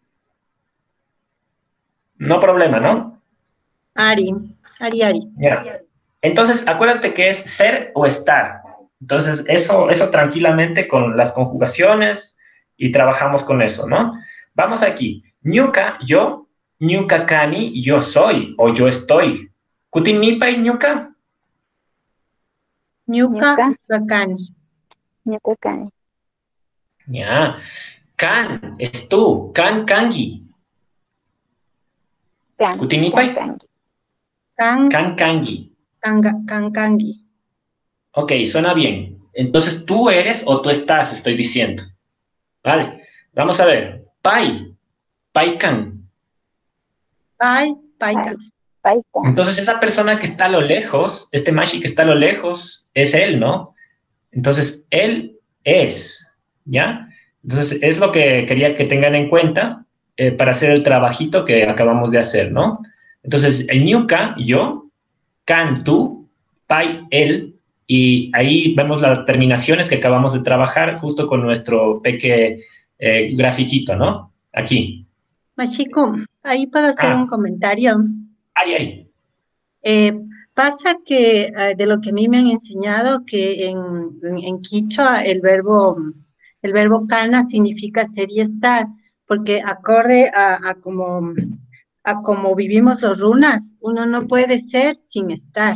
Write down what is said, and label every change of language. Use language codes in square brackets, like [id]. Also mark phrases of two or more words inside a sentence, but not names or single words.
[es] No problema, ¿no? [qu] Ari. Ari. [es] Yeah. Entonces, acuérdate que es ser o estar. Entonces, eso tranquilamente con las conjugaciones y trabajamos con eso, ¿no? Vamos aquí. [qu] Ñuka, yo. Ñuka kani, [es] yo soy o yo estoy. [qu] Kutinipa y ñuka. Ñuka kani. Ñuka kani. [es] Ya. Kan es tú. [qu] Kan kangi. Kutinipa y kan kangi. Kan kangi. [es] Ok, suena bien. Entonces, tú eres o tú estás, estoy diciendo. Vale, vamos a ver. [qu] Pai, paikan. Paikan. [es] Entonces, esa persona que está a lo lejos, este Mashi que está a lo lejos, es él, ¿no? Entonces, él es, ¿ya? Entonces, es lo que quería que tengan en cuenta para hacer el trabajito que acabamos de hacer, ¿no? Entonces, el ñuka, yo, kan, tú, pai, él, y ahí vemos las terminaciones que acabamos de trabajar justo con nuestro peque grafiquito, ¿no? Aquí. Machiko, ahí puedo hacer un comentario. Ay. Pasa que de lo que a mí me han enseñado que en quichua el verbo kana significa ser y estar, porque acorde a como vivimos los runas, uno no puede ser sin estar.